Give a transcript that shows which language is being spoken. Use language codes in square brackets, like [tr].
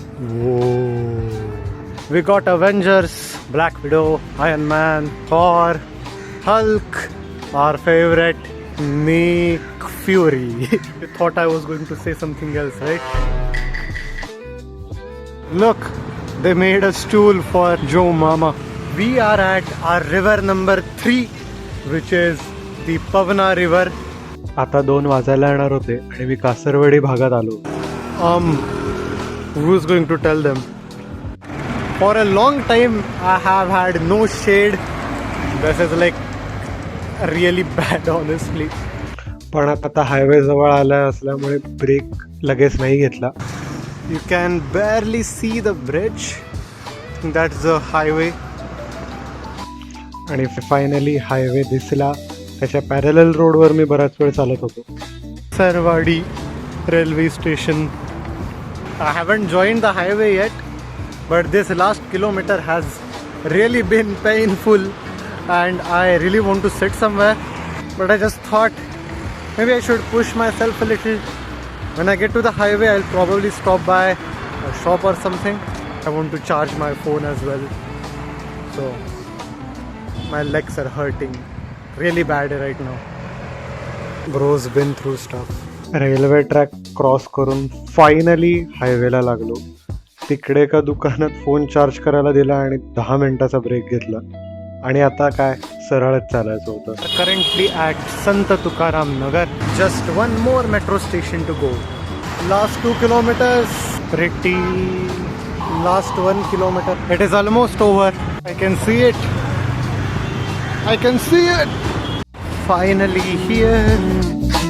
[en] Whoa. We got Avengers, Black Widow, Iron Man, Thor, Hulk, our favorite Nick Fury. You thought I was going to say something else, right? Look, they made a stool for Joe Mama. We are at our river number 3, which is the Pavna River. [mr] आता 2 वाजायला येणार होते आणि मी कासरवाडी भागात आलो. [en] Who's going to tell them? For a long time, I have had no shade. This is like really bad, honestly. [mr] पण आता highway जवळ आला असल्यामुळे ब्रेक लगेच नाही घेतला. [en] You can barely see the bridge. That's the highway. [mr] आणि finally highway दिसला. त्याच्या पॅरलल रोडवर मी बराच वेळ चालत होतो. [en] Sarvadi railway station. I haven't joined the highway yet, but this last kilometer has really been painful and I really want to sit somewhere. But I just thought maybe I should push myself a little. When I get to the highway, I'll probably stop by a shop or something. I want to charge my phone as well. So my legs are hurting really bad right now. Bro's been through stuff. [mr] Railway track cross करून finally हायवेला लागलो. तिकडे एका दुकानात phone charge करायला दिला आणि 10 मिनिटाचा break घेतला. आणि आता काय सरळच चालायचं होतं. [en] Currently at Sant Tukaram Nagar. Just one more metro station to go. Last 2 kilometers. Pretty. Last 1 kilometer. It is almost over. I can see it. I can see it. Finally here.